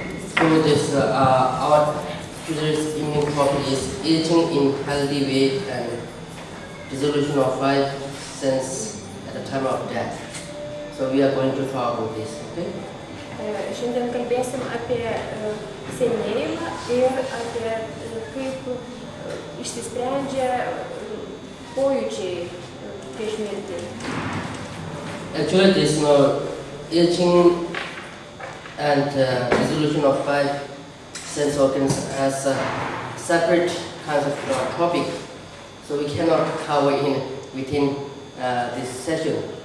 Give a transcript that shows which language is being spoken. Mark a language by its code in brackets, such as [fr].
[en] So this our today's evening topic is aging in healthy way and dissolution of life sense at the time of death. So we are going to talk about this, okay? [lt] Šiandien kalbėsim apie senėjimą ir apie kaip išsisprendžia pojūčiai prieš mirtį. [en] Actually, this aging and dissolution of life sense organs as a separate kind of topic, so we cannot cover within this session.